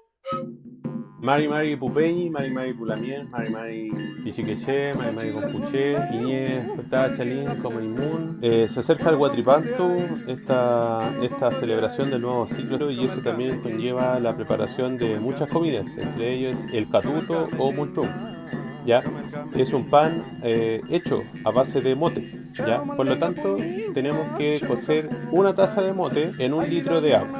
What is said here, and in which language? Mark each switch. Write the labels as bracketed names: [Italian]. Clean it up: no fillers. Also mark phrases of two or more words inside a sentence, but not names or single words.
[Mapuche] Mari Mari Pupeñi, Mari Mari Pulamien, Mari Mari Pichiqueché, Mari Mari Compuché, Iñe, Feta, Chalín, Comunimun. [Spanish] Se acerca el Huatripantu, esta celebración del nuevo ciclo, y eso también conlleva la preparación de muchas comidas, entre ellos el catuto o multum. ¿Ya? Es un pan hecho a base de mote, ¿ya? Por lo tanto, tenemos que cocer una taza de mote en 1 litro de agua.